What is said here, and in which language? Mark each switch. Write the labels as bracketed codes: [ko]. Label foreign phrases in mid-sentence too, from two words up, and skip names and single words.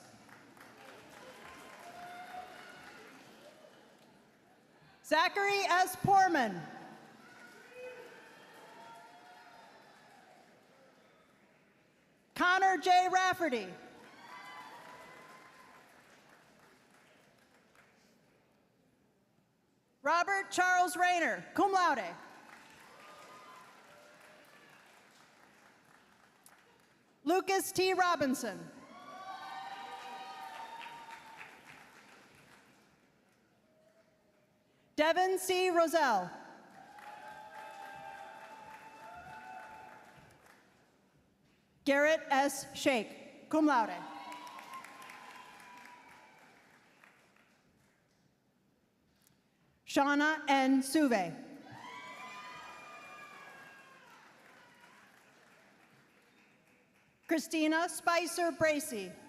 [en] Zachary S. Poorman. Connor J. Rafferty. Robert Charles Rayner, [la] cum laude. [en] Lucas T. Robinson. Devin C. Roselle. Garrett S. Shake, [la] cum laude. [en] Shauna N. Suve. Christina Spicer Bracey.